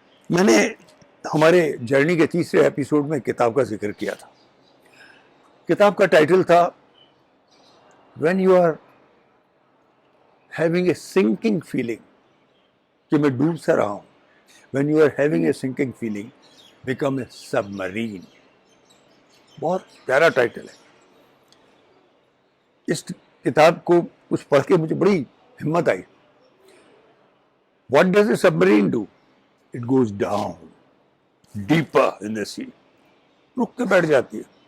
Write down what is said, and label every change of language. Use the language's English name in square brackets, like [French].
[Urdu] میں نے ہمارے جرنی کے تیسرے ایپیسوڈ میں کتاب کا ذکر کیا تھا. کتاب کا ٹائٹل تھا [English] when you are having a sinking feeling, [Urdu] کہ میں ڈوب سا رہا ہوں. [English] When you are having a sinking feeling become a submarine. [Urdu] بہت پیارا ٹائٹل ہے. اس کتاب کو کچھ پڑھ کے مجھے بڑی ہمت آئی. [English] What does a submarine do? It goes down deeper in the sea. [Urdu] رک کے بیٹھ جاتی ہے.